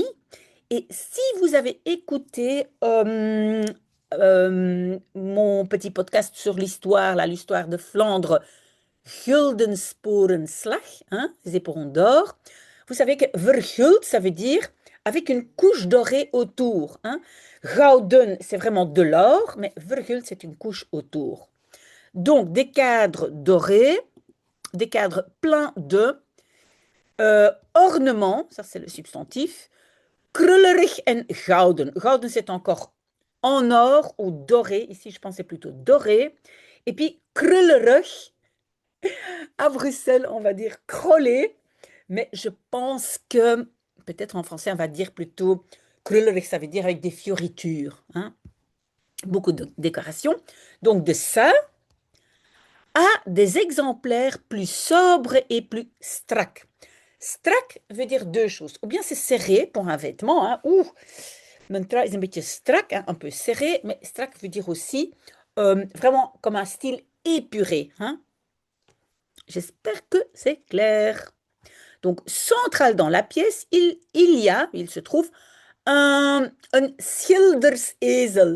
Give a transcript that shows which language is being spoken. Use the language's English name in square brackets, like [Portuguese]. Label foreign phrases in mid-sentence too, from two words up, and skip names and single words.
[French] Et si vous avez écouté mon petit podcast sur l'histoire, l'histoire de Flandre, Guldensporenslag, hein, les éperons d'or, vous savez que verguld, ça veut dire avec une couche dorée autour, hein. Gouden, c'est vraiment de l'or, mais verguld, c'est une couche autour. Donc, des cadres dorés, des cadres pleins de ornements, ça c'est le substantif, [Dutch] krullerig en gouden. [French] Gouden, c'est encore en or ou doré. Ici, je pensais plutôt doré. Et puis, krullerig, à Bruxelles, on va dire krolé. Mais je pense que, peut-être en français, on va dire plutôt krullerig, ça veut dire avec des fioritures, hein. Beaucoup de décorations. Donc, de ça à des exemplaires plus sobres et plus strak. Strak veut dire deux choses. Ou bien c'est serré pour un vêtement, hein. Ouh, [Dutch] mijn trui is een beetje strak, [French] hein, un peu serré, mais strak veut dire aussi vraiment comme un style épuré, hein. J'espère que c'est clair. Donc, central dans la pièce, il se trouve un schildersesel.